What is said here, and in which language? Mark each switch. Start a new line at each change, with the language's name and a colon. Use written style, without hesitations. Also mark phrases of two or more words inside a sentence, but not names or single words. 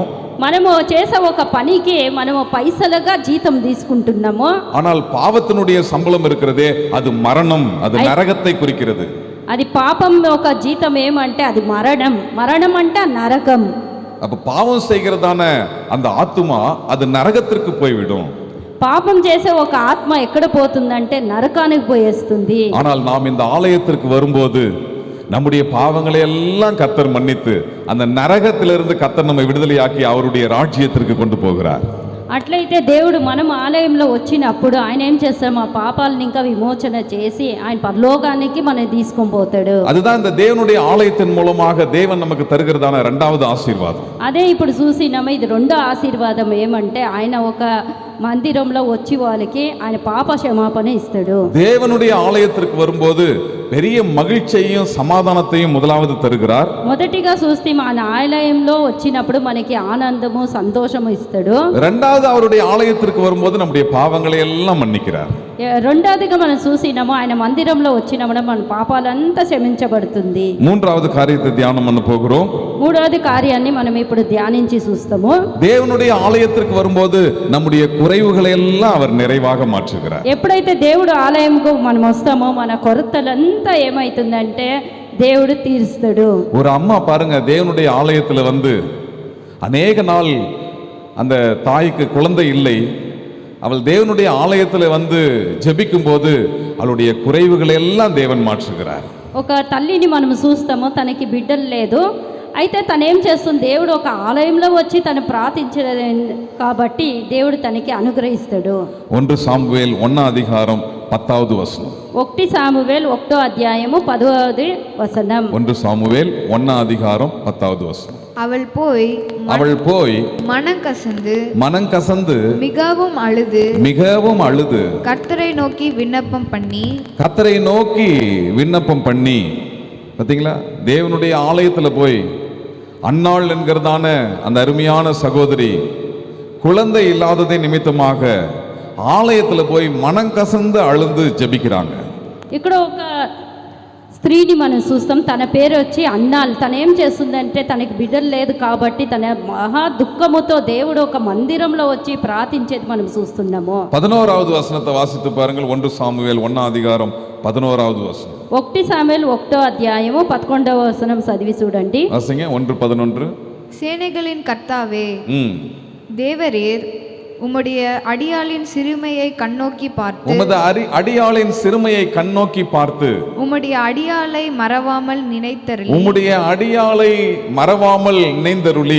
Telugu: మనము చేసే ఒక పనికి మనము పైసలుగా జీతం తీసుకుంటున్నాము.
Tamil: ஆனால் பாவத்தினுடைய சம்பளம் இருக்கிறதே அது மரணம், அது நரகத்தை குறிக்கிறது.
Telugu: అది పాపం ఒక జీతం ఏమంటే అది మరణం. మరణం అంటే నరకం.
Tamil: அப்ப பாவம் செய்கிறதான அந்த ஆத்துமா அது நரகத்திற்கு போய்விடும்.
Telugu: పాపం చేసే ఒక ఆత్మ ఎక్కడ పోతుందంటే నరకానికి పోయేస్తుంది.
Tamil: ஆனால் நாம் இந்த ஆலயத்திற்கு வரும்போது நம்முடைய பாவங்களை எல்லாம் கர்த்தர் மன்னித்து அந்த நரகத்திலிருந்து கர்த்தர் நம்மை விடுதலையாக்கி அவருடைய ராஜ்யத்திற்கு கொண்டு போகிறார்.
Telugu: అట్లయితే దేవుడు మనం ఆలయంలో వచ్చినప్పుడు ఆయన ఏం చేస్తాడు? మా పాపాలను ఇంకా విమోచన చేసి ఆయన పరలోకానికి మనం తీసుకొని పోతాడు.
Tamil: அதுதான் இந்த தேவனுடைய ஆலயத்தின் மூலமாக தேவன் நமக்கு தருகிறதான இரண்டாவது ஆசீர்வாதம்.
Telugu: అదే ఇప్పుడు చూసినాము, ఇది రెండో ఆశీర్వాదం ఏమంటే ఆయన ఒక మందిరంలో వచ్చి వాళ్ళకి ఆయన పాప క్షమాపణ ఇస్తాడు.
Tamil: தேவனுடைய ஆலயத்திற்கு வரும்போது பெரிய மகிழ்ச்சியையும் சமாதானத்தையும் முதலாவது தருகிறார்.
Telugu: మొదటిగా చూస్తే మన ఆలయంలో వచ్చినప్పుడు మనకి ఆనందము సంతోషము ఇస్తాడు.
Tamil: இரண்டாவது அவருடைய ஆலயத்திற்கு வரும்போது நம்முடைய பாவங்களை எல்லாம் மன்னிக்கிறார்.
Telugu: రెండోదిగా మనం చూసినాము ఆయన మందిరంలో వచ్చినప్పుడు మన పాపాలంతా క్షమించబడుతుంది.
Tamil: மூன்றாவது காரியத்தை தியானம் பண்ண போகிறோம்.
Telugu: మూడవది కార్యాన్ని మనం ఇప్పుడు ధ్యానించి చూస్తాము.
Tamil: தேவனுடைய ஆலயத்திற்கு வரும்போது நம்முடைய குறைவுகளை எல்லாம் அவர் நிறைவாக மாற்றுகிறார்.
Telugu: ఎప్పుడైతే దేవుడు ఆలయంకు మనం వస్తామో మన కొరతలంతా ఏమైతుందంటే దేవుడు తీరుస్తాడు.
Tamil: ஒரு அம்மா பாருங்க, தேவனுடைய ஆலயத்துல வந்து அநேக நாள் அந்த தாய்க்கு குழந்தை இல்லை. அவள் தேவனுடைய ஆலயத்துல வந்து ஜெபிக்கும் போது அவளுடைய குறைவுகளை எல்லாம் தேவன் மாற்றுகிறார்.
Telugu: ఒక తల్లిని మనం చూస్తాము, తనకి బిడ్డలు లేదు, అయితే తను ఏం చేస్తుంది? దేవుడు ఒక ఆలయంలో వచ్చి తను ప్రార్థించలేదు కాబట్టి దేవుడు తనకి అనుగ్రహిస్తాడు.
Tamil: 1 சாமுவேல் 1ஆம் அதிகாரம் 10வது வசனம்.
Telugu: 1 సామువేల్ 1వ అధ్యాయము 10వ వచనం.
Tamil: 1 சாமுவேல் 1ஆம் அதிகாரம் 10வது வசனம். அவள் போய் மனம் கசந்து மிகவும் அழுது கர்த்தரை நோக்கி விண்ணப்பம் பண்ணி பார்த்தீங்களா, தேவனுடைய ஆலயத்தில் போய் அன்னாள் என்கிறதான அந்த அருமையான சகோதரி குழந்தை இல்லாததை நிமித்தமாக ஆலயத்தில் போய் மனம் கசந்து அழுந்து ஜெபிக்கிறாங்க.
Telugu: ఇక్కడ ఒక స్త్రీని మనం చూస్తాం. తన పేరు వచ్చి అన్నాల్. తను ఏం చేస్తుందంటే తనకి బిడ్డలు లేదు కాబట్టి తన మహా దుఃఖముతో దేవుడు ఒక మందిరంలో వచ్చి ప్రార్థించేది మనం చూస్తున్నాము.
Tamil: 11வது வசனத்தை வாசித்து பாருங்கள். 1 சாமுவேல் 1 அதிகாரம் 11வது வசனம்.
Telugu: 1 సాముయేలు 1వ అధ్యాయము 11వ వచనం చదివి చూడండి.
Tamil: வாசிங்க 1:11. சேனைகளின் கர்த்தாவே, தேவரீர் உம்முடைய அடியாளின் சிறுமையை கண்ணோக்கி பார்த்து, உமது அடியாளின் சிறுமையை கண்ணோக்கி பார்த்து, உம்முடைய அடியாளை மறவாமல் நினைத்தருளி, உம்முடைய அடியாளை மறவாமல் நினைந்தருளி,